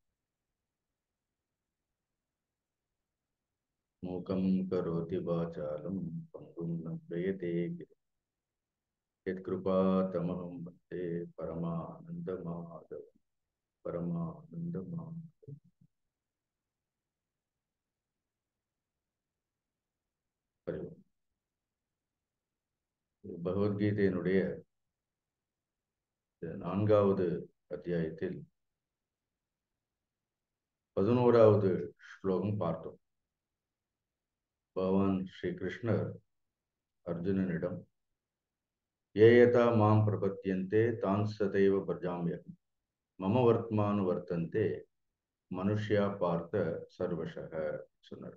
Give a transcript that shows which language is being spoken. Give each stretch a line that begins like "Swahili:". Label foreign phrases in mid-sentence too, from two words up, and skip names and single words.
Sanskrit: मूकं करोति वाचालं पङ्गुं लङ्घयते गिरिं यत्कृपातमहं वन्दे परमानन्दमाधवं परमानन्दमाधवम्। हरि ओम्.
Tamil: பகவத்கீதையினுடைய 4வது அத்தியாயத்தில் 11வது ஸ்லோகம் பார்த்தோம். பகவான் ஸ்ரீ கிருஷ்ணர் அர்ஜுனனிடம்
Sanskrit: ये यथा मां प्रपद्यन्ते तान् तथैव भजाम्यहम् मम वर्त्मानु वर्तन्ते मनुष्याः पार्थ सर्वशः
Tamil: சொன்னார்.